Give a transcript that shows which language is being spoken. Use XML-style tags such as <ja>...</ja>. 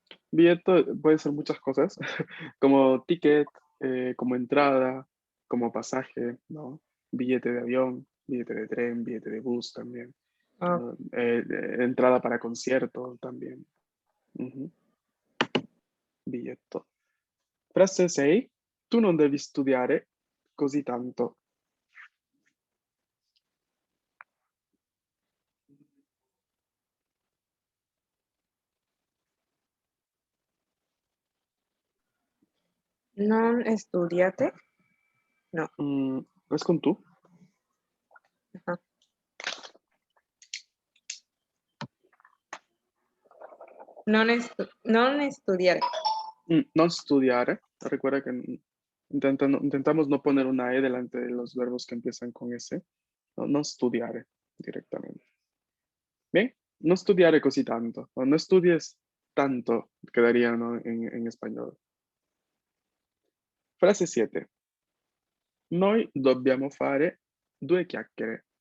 <es>Biglietto puede ser muchas cosas, como ticket, como entrada, como pasaje, ¿no? Billete de avión, billete de tren, billete de bus también. Oh, ¿No? Entrada para concierto también. Ujú. Biglietto. Frase 6.</es> <it>Tu non devi studiare così tanto. non studiate. No.</it> <es>¿Es con tú? Ajá.</es> <it>Non studiare. Non studiare.</it> <es>Recuerda que intentamos no poner una E delante de los verbos que empiezan con S. No, non studiare directamente.</es> <it>Bien, no studiare così tanto.</it> <es>O no estudies tanto, quedaría, ¿no? en español. Frase 7.</es> <it>Noi dobbiamo fare 2 chiacchiere.</it>